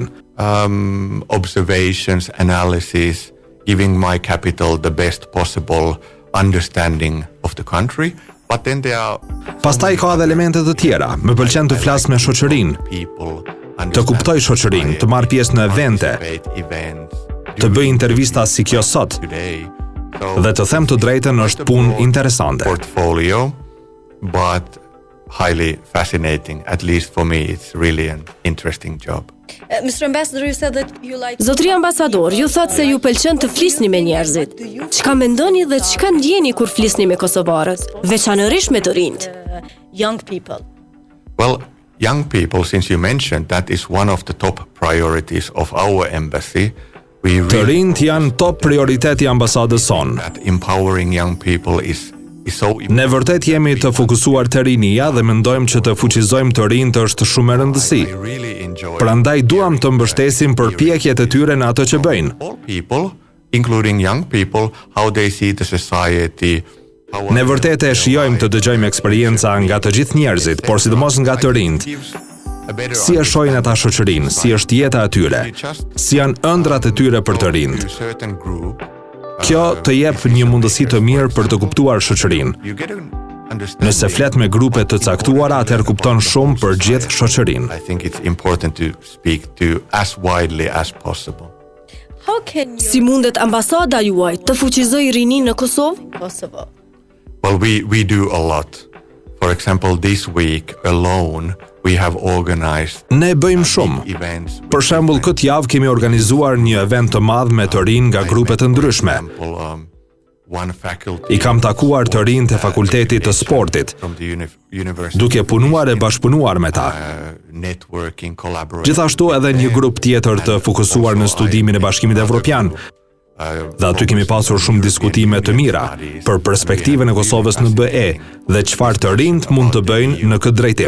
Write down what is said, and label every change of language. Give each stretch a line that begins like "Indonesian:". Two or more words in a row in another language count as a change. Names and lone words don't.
English: Observations, analysis, giving my capital the best possible understanding of the country. But then there are
Albanian: Pastaj ka edhe elemente të tjera. Më pëlqen të flas me shoqërinë, të kuptoj shoqërinë, të marr pjesë në evente, të bëj intervista si kjo sot. Dhe të them të drejtën është punë interesante.
English: Portfolio, but highly fascinating. At least for me, it's really an interesting job. Mr. Ambassador, you said that you like...
Albanian: Zotri ambasador, ju thatë se ju pëlqen të flisni me njerëzit. Çka mendoni dhe çka ndjeni kur flisni me kosovarët, veçanërisht me të rinjt?
English: Young people. Well, young people, since you mentioned, that is one of the top priorities of our embassy.
Albanian: Të rinjt janë top prioriteti ambasadës sonë.
English: That empowering young people is so important.
Albanian: Ne vërtet jemi të fokusuar te rinia dhe mendojmë që të fuqizojmë të rinjt është shumë e rëndësi.
English: I really enjoy
Albanian: Prandaj duam të mbështesim përpjekjet e tyre në ato që bëjnë.
English: all people, including young people, how they see the society.
Albanian: Ne vërtet e shijojmë të dëgjojmë eksperienca nga të gjithë njerëzit, por sidomos nga të rinjt. Si e shohin ata shoqërinë, si është jeta e tyre, si janë ëndrat e tyre për të rinjt. Kjo të jep një mundësi të mirë për të kuptuar shoqërinë. Nëse flet me grupe të caktuara, atëherë kupton shumë për gjithë shoqërinë.
English: I think it's important to speak to as widely as possible. How can you...
Albanian: Si mundet ambasada juaj të fuqizojë rinin në Kosovë?
English: Kosovo. Well, we do a lot. For example, this week alone, we have organized
Albanian: Ne bëjmë shumë.
English: events.
Albanian: Për shembull, këtë javë kemi organizuar një event të madh me të rinj nga grupe të ndryshme.
English: One faculty
Albanian: I kam takuar të rinj të fakultetit të sportit,
English: from the university,
Albanian: duke punuar e bashkëpunuar me ta.
English: networking, collaboration.
Albanian: Gjithashtu edhe një grup tjetër të fokusuar në studimin e Bashkimit Evropian. Dhe aty kemi pasur shumë diskutime të mira për perspektivën e Kosovës në BE dhe çfarë të rinjt mund të bëjnë në këtë drejtim.